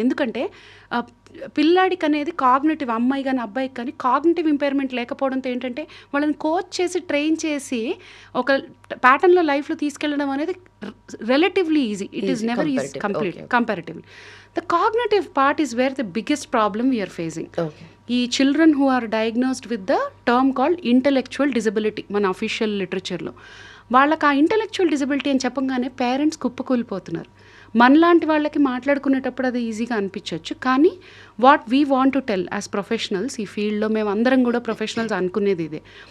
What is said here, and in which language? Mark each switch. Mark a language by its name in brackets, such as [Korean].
[Telugu] ఎందుకంటే పిల్లాడికి అనేది కాగ్నిటివ్, అమ్మాయి కానీ అబ్బాయికి కానీ కాగ్నిటివ్ ఇంపైర్మెంట్ లేకపోవడంతో ఏంటంటే వాళ్ళని కోచ్ చేసి ట్రైన్ చేసి ఒక ప్యాటర్న్లో లైఫ్లో తీసుకెళ్ళడం అనేది relatively easy. [English] It is never easy comparatively. The cognitive part is where the biggest problem we are facing. [Telugu] ఈ [English] children who are diagnosed with the term called intellectual disability [Telugu] మన అఫీషియల్ లిటరేచర్లో, వాళ్ళకి ఆ ఇంటెలెక్చువల్ డిజబిలిటీ అని చెప్పగానే parents కుప్పకూలిపోతున్నారు. మనలాంటి వాళ్ళకి మాట్లాడుకునేటప్పుడు అది ఈజీగా అనిపించవచ్చు, కానీ [English] what we want to tell as professionals, [Telugu] ఈ ఫీల్డ్లో మేము అందరం కూడా ప్రొఫెషనల్స్ అనుకునేది ఇదే.